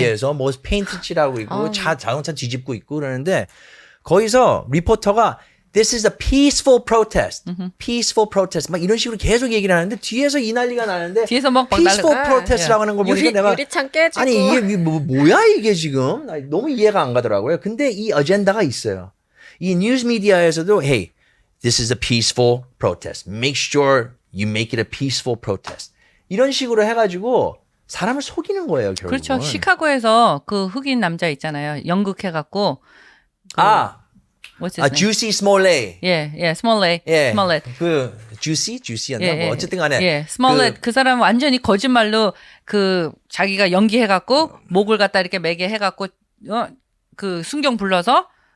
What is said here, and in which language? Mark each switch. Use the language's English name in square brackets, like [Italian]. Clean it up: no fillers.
[Korean] 뒤에서 페인트 칠하고 있고 자동차 뒤집고 있고 그러는데 거기서 리포터가 [English] This is a peaceful protest. Peaceful protest. [Korean] 막 이런 식으로 계속 얘기를 하는데 뒤에서 이 난리가 나는데 뒤에서 막 [English] peaceful [Korean] 날라- protest라고 하는 걸 보니까 내가 유리창 깨지고. 아니 이게 뭐야 이게 지금 너무 이해가 안 가더라고요. 근데 이 어젠다가 있어요. 이 뉴스 미디어에서도 [English] hey, this is a peaceful protest. Make sure you make it a peaceful protest. [Korean] 이런 식으로 해가지고 사람을 속이는 거예요 결국은. 그렇죠. 시카고에서 그 흑인 남자 있잖아요. 연극해갖고 아, [English] what's his name? Juicy Smollett. [Korean] 예, Smollett. 예, Smollett. 그 주시였나? 뭐 어쨌든 간에. 예, 스몰렛 그 사람 완전히 거짓말로 그 자기가 연기해갖고 목을 갖다 이렇게 매게 해갖고 그 순경 불러서